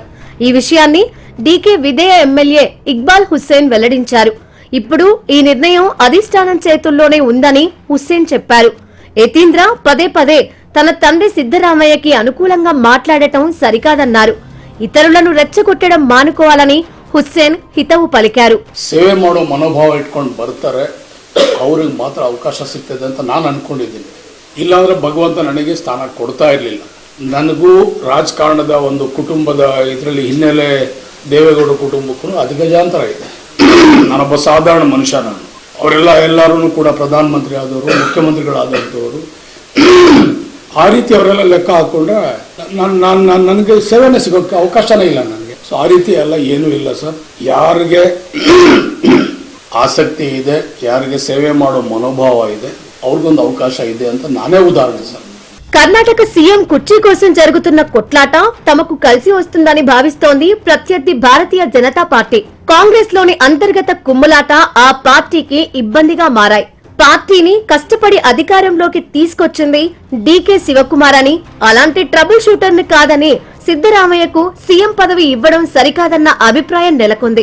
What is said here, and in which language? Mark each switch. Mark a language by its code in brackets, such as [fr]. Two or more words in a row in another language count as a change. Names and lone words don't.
[te] ఈ విషయాన్ని డీకే విధేయ ఎమ్మెల్యే ఇక్బాల్ హుస్సేన్ వెల్లడించారు. ఇప్పుడు ఈ నిర్ణయం అధిష్టానం చేతుల్లోనే ఉందని హుస్సేన్ చెప్పారు. యతీంద్ర పదే తన తండ్రి సిద్దరామయ్యకి అనుకూలంగా మాట్లాడటం సరికాదన్నారు. ఇతరులను రెచ్చగొట్టడం మానుకోవాలని హుస్సేన్ హితవు పలికారు. [kn] ಸೇವೆ ಮಾಡೋ ಮನೋಭಾವ ಇಟ್ಕೊಂಡು ಬರ್ತಾರೆ, ಅವ್ರಿಗೆ ಮಾತ್ರ ಅವಕಾಶ ಸಿಗ್ತದೆ ಅಂತ ನಾನು ಅನ್ಕೊಂಡಿದ್ದೀನಿ. ಇಲ್ಲಾಂದ್ರೆ ಭಗವಂತ ನನಗೆ ಸ್ಥಾನ ಕೊಡ್ತಾ ಇರಲಿಲ್ಲ. ನನಗೂ ರಾಜಕಾರಣದ ಒಂದು ಕುಟುಂಬದ ಇದರಲ್ಲಿ ಹಿನ್ನೆಲೆ ದೇವೇಗೌಡ ಕುಟುಂಬಕ್ಕೂ ಅಧಿಗಜಾಂತರ ಇದೆ. ನಾನೊಬ್ಬ ಸಾಧಾರಣ ಮನುಷ್ಯ. ನಾನು ಎಲ್ಲರೂ ಕೂಡ ಪ್ರಧಾನಮಂತ್ರಿ ಆದವರು, ಮುಖ್ಯಮಂತ್ರಿಗಳಾದಂಥವರು. ಆ ರೀತಿ ಅವರೆಲ್ಲ ಲೆಕ್ಕ ಹಾಕೊಂಡ್ರೆ ನನಗೆ ಸೇವೆನೇ ಸಿಗೋಕ್ಕೆ ಅವಕಾಶನೇ ಇಲ್ಲ ನನಗೆ. ಸೊ ಆ ರೀತಿ ಎಲ್ಲ ಏನೂ ಇಲ್ಲ ಸರ್. ಯಾರಿಗೆ ಆಸಕ್ತಿ ಇದೆ, ಯಾರಿಗೆ ಸೇವೆ ಮಾಡೋ ಮನೋಭಾವ ಇದೆ, ಅವ್ರಿಗೊಂದು అవకాశ ಇದೆ ಅಂತ ನಾನೇ ಉದಾಹರಣ ಸಾರ್. [te] కర్ణాటక సీఎం కుర్చీ కోసం జరుగుతున్న కొట్లాట తమకు కలిసి వస్తుందని భావిస్తోంది ప్రత్యర్థి భారతీయ జనతా పార్టీ. కాంగ్రెస్ లోని అంతర్గత కుమ్ములాట ఆ పార్టీకి ఇబ్బందిగా మారాయి. పార్టీని కష్టపడి అధికారంలోకి తీసుకొచ్చింది డీకే శివకుమార్ అని, అలాంటి ట్రబుల్ షూటర్ ని కాదని సిద్దరామయ్యకు సీఎం పదవి ఇవ్వడం సరికాదన్న అభిప్రాయం నెలకొంది.